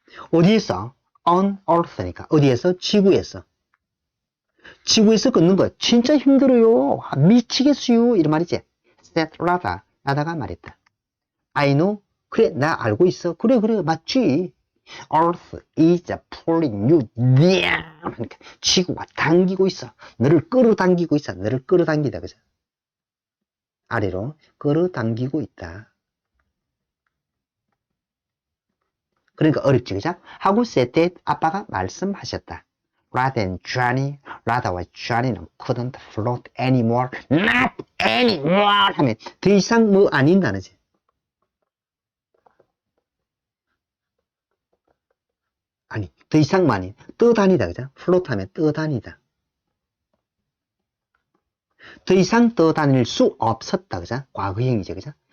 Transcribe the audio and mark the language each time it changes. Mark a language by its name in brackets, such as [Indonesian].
[Korean] 어디에서? on earth니까 어디에서? 지구에서. 지구에서 걷는 거 진짜 힘들어요. 미치겠어요. 이런 말이지. said 라다가 말했다. [English] I know. [Korean] 그래 나 알고 있어. 그래 맞지. [English] Earth is pulling you down. [Korean] 그러니까 지구가 당기고 있어. 너를 끌어당기고 있어. 너를 끌어당기다. 그죠? 아래로 끌어당기고 있다. 그러니까 어렵지. 그죠? 하고 said that 아빠가 말씀하셨다. [English] Rada and Johnny, [Korean] Rada와 Johnny는 [English] couldn't float anymore. [Korean] Not anymore 하면 더 이상 뭐 아닌 단어지. 아니, 더 이상 아닌 떠다니다. 그죠? float 하면 떠다니다. 더 이상 떠다닐 수 없었다. 그죠? 과거형이죠. 그죠?